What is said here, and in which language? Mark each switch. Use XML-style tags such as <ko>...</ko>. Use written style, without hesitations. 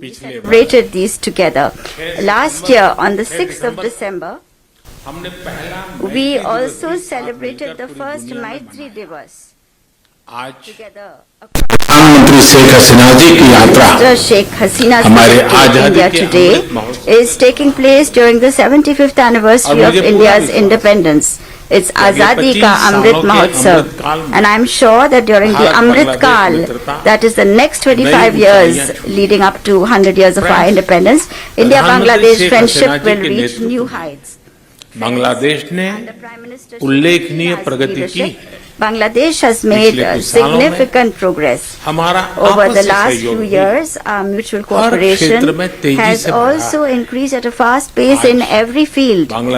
<en>We celebrated these together. Last year, on the 6th of December, we also celebrated the first Maitri Divas together.</en> <hi>प्रधानमंत्री शेख हसीना जी की यात्रा</hi> <en>Sheikh Hasina's visit to India today is taking place during the 75th anniversary of India's independence. It's Azadi Ka Amrit Mahotsav, and I'm sure that during the Amrit Kal, that is the next 25 years leading up to 100 years of our independence, India-Bangladesh friendship will reach new heights.</en> <hi>Bangladesh ने उल्लेखनीय प्रगति की।</hi> <en>Bangladesh has made significant progress. Over the last few years, our mutual cooperation has also increased at a fast pace in every field.</en>